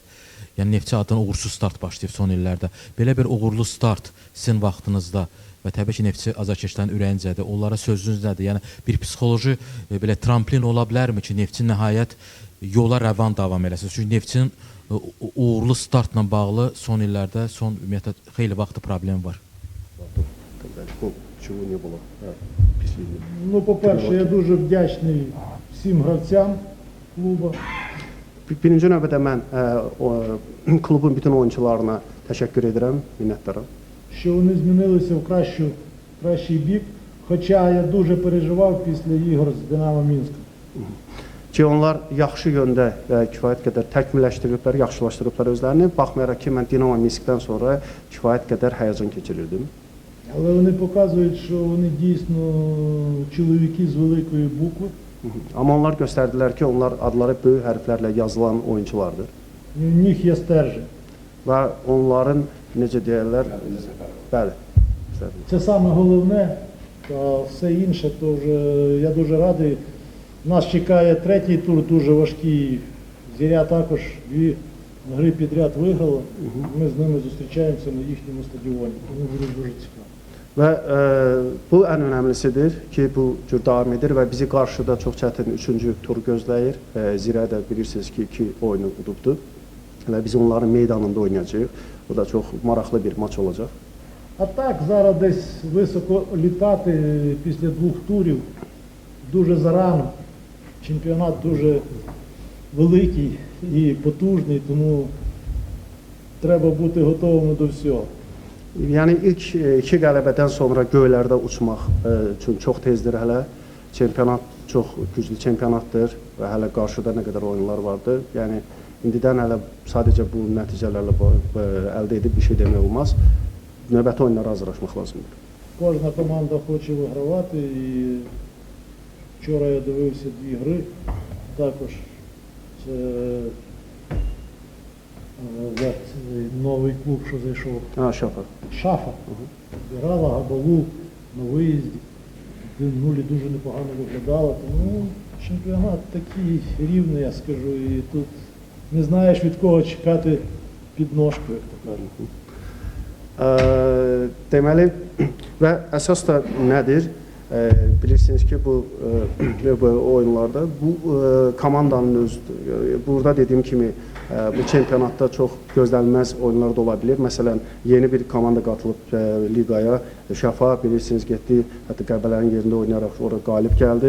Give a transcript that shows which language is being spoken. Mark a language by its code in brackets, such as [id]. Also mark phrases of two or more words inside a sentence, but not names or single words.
[az] Yəni Neftçi adına uğursuz start başlayıb son illərdə. Belə bir uğurlu start sizin vaxtınızda və təbii ki, Neftçi azarkeşlərin ürəyincədir. Onlara sözünüz nədir? Yəni bir psixoloji belə tramplin ola bilərmi ki, Neftçi nəhayət yola rəvan davam eləsin? Çünki Neftçinin uğurlu startla bağlı son illərdə, son ümumiyyətlə xeyli vaxtı problem var. [uk] Чого не було після війни? Ну, по-перше, я дуже вдячний всім гравцям клубу. [az] Birinci növbədə mən klubun bütün oyunçularına təşəkkür edirəm, minnətdaram. [uk] Що вони змінилися в кращий бік, хоча я дуже переживав після ігор з Динамо Мінськом. [az] Ki onlar yaxşı yöndə kifayət qədər təkmilləşdiriblər, yaxşılaşdırıblar özlərini. Baxmayaraq ki, mən Dinamo Minskdən sonra kifayət qədər həyəcan keçirirdim. [uk] Але вони показують, що вони дійсно чоловіки з великої букви. [az] Amma onlar göstərdilər ki, onlar adları böyük hərflərlə yazılan oyunçulardır. [uk] І в них є стержень. [az] Və onların necə deyirlər, bəli. [uk] Це саме головне, а все інше, то вже я дуже радий. Нас чекає третій тур, дуже важкий. Зіря також 2 гри підряд виграла. Ми з ними зустрічаємося на їхньому стадіоні. Тому буде дуже цікаво. [az] Və bu ən önəmlisidir ki, bu cür davam edir və bizi qarşıda çox çətin 3-cü tur gözləyir. Zirə də bilirsiniz ki, 2 oyunu udubdur və biz onların meydanında oynayacağıq. Bu da çox maraqlı bir maç olacaq. [uk] А так, зараз десь високо літати після 2 турів дуже зарано. Чемпіонат дуже великий і потужний, тому треба бути готовими до всього. [az] Yəni ilk 2 qələbədən sonra göylərdə uçmaq üçün çox tezdir hələ. Çempionat çox güclü çempionatdır və hələ qarşıda nə qədər oyunlar vardır. Yəni indidən hələ sadəcə bu nəticələrlə əldə edib bir şey demək olmaz. Növbəti oyunlara hazırlaşmaq lazımdır. [uk] Кожна команда хоче вигравати і вчора я дивився 2 гри. Також це новий клуб, що зайшов. Şafa. Шафа. Грала Габалу на виїзді. 1-0 дуже непогано виглядала. Тому чемпіонат такий рівний, я скажу. І тут не знаєш, від кого чекати підножку, як то кажуть. [az] Deməli və əsas da nədir? Bilirsiniz ki, bu oyunlarda bu komandanın özüdür. Burada dediyim kimi bu çempionatda çox gözlənilməz oyunlar da ola bilər. Məsələn, yeni bir komanda qatılıb liqaya, Şafa bilirsiniz getdi, hətta Qəbələnin yerində oynayaraq orada qalib gəldi.